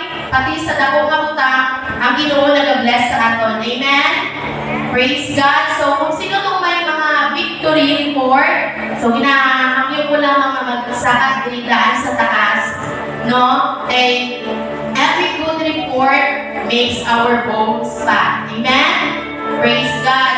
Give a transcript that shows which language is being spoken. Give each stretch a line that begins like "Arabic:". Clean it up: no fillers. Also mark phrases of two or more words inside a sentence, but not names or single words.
Hiligaynon: pati sa dako nga butang, ang Ginoo nag-bless sa aton.
English: Amen? Praise God.
Hiligaynon: So, kung sino itong may mga
English: victory report,
Hiligaynon: so ginahangyo ko lang mga magsakat daan sa taas, no?
English: And every good report makes our bones fat. Amen? Praise God.